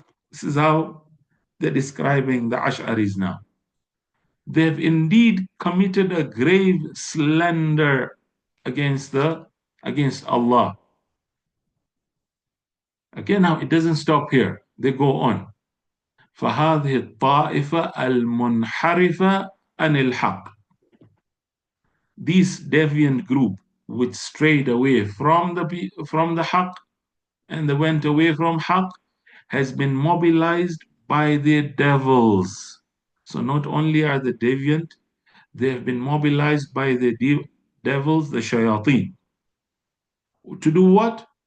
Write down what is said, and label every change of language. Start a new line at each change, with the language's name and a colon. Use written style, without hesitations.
English: This is how they're describing the Ash'aris now. They have indeed committed a grave slander against Allah. Okay, now it doesn't stop here. They go on.
Arabic: فهذه الطائفة المنحرفة عن الحق.
English: This deviant group which strayed away from the haqq and they went away from haqq has been mobilized by the devils. So not only are they deviant, they have been mobilized by the devils, the shayateen. To do what?